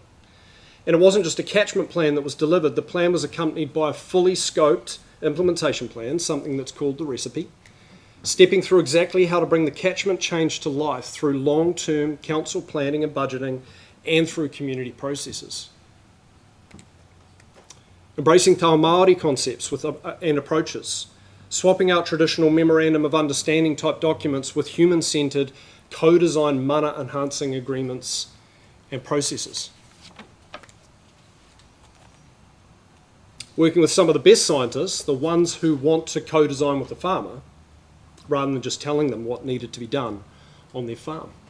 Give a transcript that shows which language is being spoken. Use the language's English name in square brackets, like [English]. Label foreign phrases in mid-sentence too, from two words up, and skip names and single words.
[English] And it wasn't just a catchment plan that was delivered, the plan was accompanied by a fully scoped implementation plan, something that's called the recipe, stepping through exactly how to bring the catchment change to life through long-term council planning and budgeting and through community processes. Embracing [Māori] te ao Māori [English] concepts and approaches, swapping out traditional memorandum of understanding type documents with human-centred, co-designed mana enhancing agreements and processes. Working with some of the best scientists, the ones who want to co-design with the farmer, rather than just telling them what needed to be done on their farm.